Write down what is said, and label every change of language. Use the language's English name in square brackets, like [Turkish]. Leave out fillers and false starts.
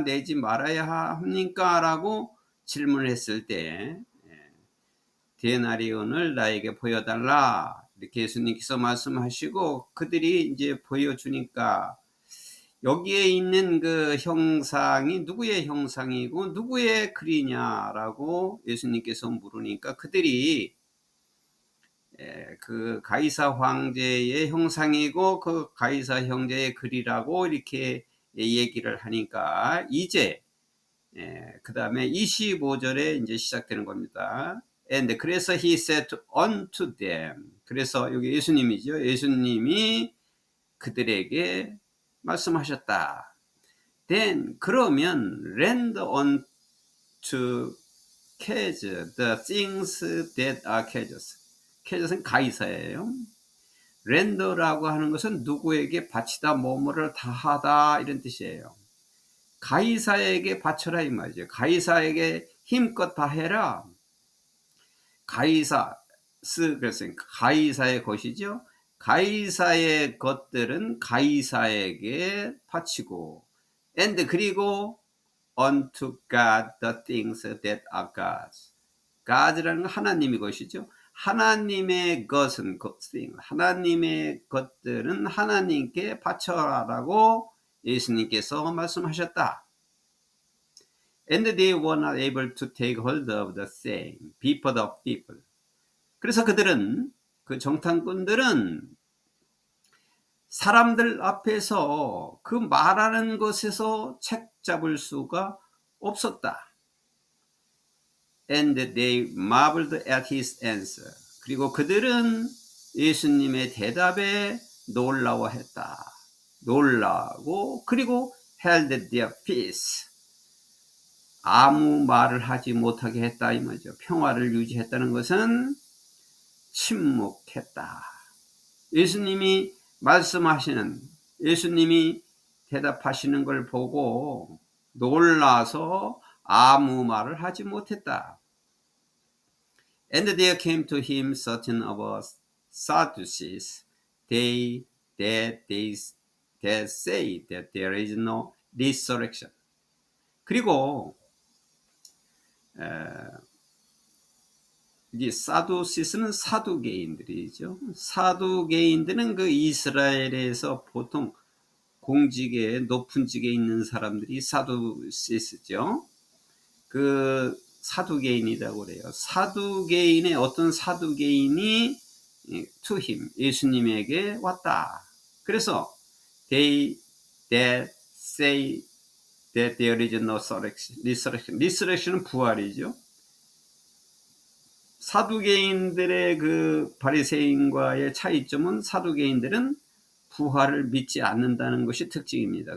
[Korean] 내지 말아야 합니까? 라고 질문을 했을 때 데나리온을 나에게 보여달라 이렇게 예수님께서 말씀하시고 그들이 이제 보여주니까 여기에 있는 그 형상이 누구의 형상이고 누구의 글이냐라고 예수님께서 물으니까 그들이 그 가이사 황제의 형상이고 그 가이사 형제의 글이라고 이렇게 얘기를 하니까 이제 그 다음에 25절에 이제 시작되는 겁니다. [English] And [Korean] 그래서 [English] he said unto them. [Korean] 그래서 여기 예수님이죠. 예수님이 그들에게 말씀하셨다. [English] Then [Korean] 그러면 [English] render unto Caesar the things that are Caesar's. [Korean] Caesar은 가이사예요. render라고 하는 것은 누구에게 바치다, 뭐뭐를 다하다 이런 뜻이에요. 가이사에게 바쳐라 이 말이죠. 가이사에게 힘껏 다해라. 그래서 가이사의 것이죠. 가이사의 것들은 가이사에게 바치고 [English] and [Korean] 그리고 [English] unto God the things that are God's. [Korean] God라는 건 하나님의 것이죠. 하나님의 것은 하나님의 것들은 하나님께 바쳐라라고 예수님께서 말씀하셨다. [English] And they were not able to take hold of the same people of people. [Korean] 그래서 그들은 그 정탐꾼들은 사람들 앞에서 그 말하는 것에서 책 잡을 수가 없었다. [English] And they marveled at his answer. [Korean] 그리고 그들은 예수님의 대답에 놀라워했다. 놀라고 그리고 [English] held their peace. [Korean] 아무 말을 하지 못하게 했다 이 말이죠. 평화를 유지했다는 것은 침묵했다. 예수님이 말씀하시는, 예수님이 대답하시는 걸 보고 놀라서 아무 말을 하지 못했다. [English] And there came to him certain of us Sadducees, that say that there is no resurrection. [Korean] 그리고 이게 사두시스는 사두개인들이죠. 사두개인들은 그 이스라엘에서 보통 공직에 높은 직에 있는 사람들이 사두시스죠. 그 사두개인이라고 그래요. 사두개인의 어떤 사두개인이 [English] to him [Korean] 예수님에게 왔다. 그래서 [English] they that say that there is no resurrection. [Korean] resurrection은 부활이죠. 사두개인들의 그 바리새인과의 차이점은 사두개인들은 부활을 믿지 않는다는 것이 특징입니다.